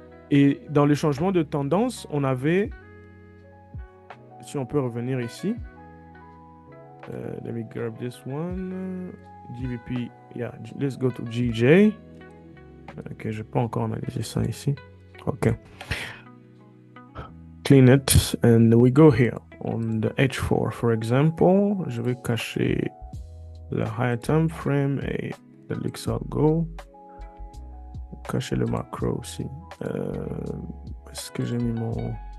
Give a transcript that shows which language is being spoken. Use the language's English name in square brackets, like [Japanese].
[French] Et dans les changements de tendance, on avait, si on peut revenir ici, [English] let me grab this one. GBP, yeah, let's go to GJ. [French] Ok, je peux encore analyser ça ici. Ok. [English] Clean it and we go here on the H4 for example. [French] Je vais cacher le high time frame et le Luxor Go. Cacher le macro aussi. Est-ce que j'ai mis mon...